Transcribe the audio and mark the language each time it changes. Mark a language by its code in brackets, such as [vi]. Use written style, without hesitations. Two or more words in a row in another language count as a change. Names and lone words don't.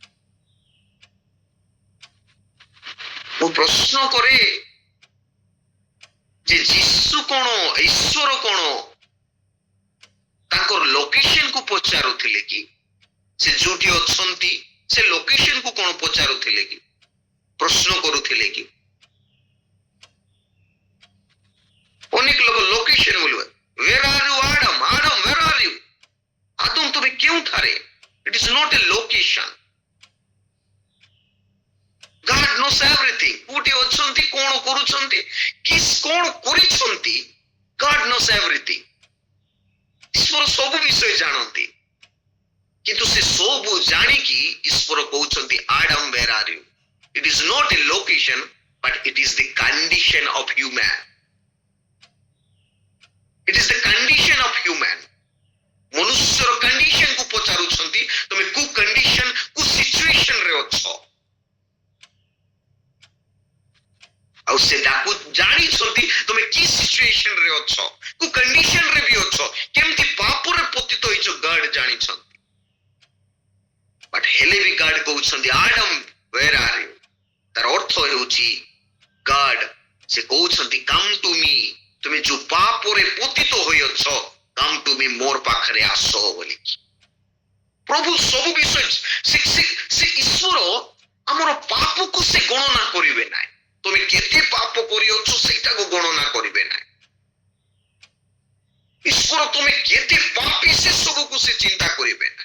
[or] ମୁଁ ପ୍ରଶ୍ନ କରେ ଯେ ଯୀଶୁ କଣ, ଈଶ୍ୱର କଣ ତାଙ୍କର ଲୋକେସନ କୁ ପଚାରୁଥିଲେ କି? ସେ ଯୋଉଠି ଅଛନ୍ତି ସେ ଲୋକେସନ କୁ କଣ ପଚାରୁଥିଲେ କି? ପ୍ରଶ୍ନ କରୁଥିଲେ କି? ଅନେକ ଲୋକ ଲୋକେସନ ବୋଲିବେ, [en] where are you Adam? Adam, where are you? [or] ଆଦମ ତୁମେ କେଉଁଠାରେ? [en] It is not a location. God knows everything. [or] କୋଉଠି ଅଛନ୍ତି, କଣ କରୁଛନ୍ତି, କଣ କରିଛନ୍ତି, [en] God knows everything. [or] ଈଶ୍ୱର ସବୁ ବିଷୟ ଜାଣନ୍ତି, କିନ୍ତୁ ସେ ସବୁ ଜାଣିକି ଈଶ୍ୱର କହୁଛନ୍ତି [en] Adam, where are you? It is not a location, but it is the condition of human. It is the condition of human. [or] ମନୁଷ୍ୟର କଣ୍ଡିସନ କୁ ପଚାରୁଛନ୍ତି, ତମେ କୋଉ କଣ୍ଡିସନ, କୋଉ ସିଚୁଏସନ ରେ ଅଛ? ଆଉ ସେ ଡାକୁ ଜାଣିଛନ୍ତି ତମେ କି ସିଚୁଏସନ ରେ ଅଛ, କୋଉ କଣ୍ଡିସନ ରେ ବି ଅଛ, କେମିତି ପାପରେ ପତିତ ହେଇଛ, ଗଡ ଜାଣିଛନ୍ତି। ବଟ୍ ହେଲେ ବି ଗଡ କହୁଛନ୍ତି ଆଡମ [en] where are you? [or] ତାର ଅର୍ଥ ହେଉଛି ଗଡ ସେ କହୁଛନ୍ତି [en] come to me, [or] ତୁମେ ଯୋଉ ପାପରେ ପତିତ ହୋଇଅଛ [en] come to me, [or] ମୋର ପାଖରେ ଆସ ବୋଲିକି। ପ୍ରଭୁ ସବୁ ବିଷୟ ସେ ଈଶ୍ୱର ଆମର ପାପକୁ ସେ ଗଣନା କରିବେ ନାହିଁ, তুমি କେତେ ପାପ କରିଅଛ ସେଇଟାକୁ ଗଣନା କରିବେ ନାହିଁ। ଈଶ୍ୱର ତୁମେ କେତେ ପାପୀ ସେ ସବୁକୁ ସେ ଚିନ୍ତା କରିବେ ନାହିଁ।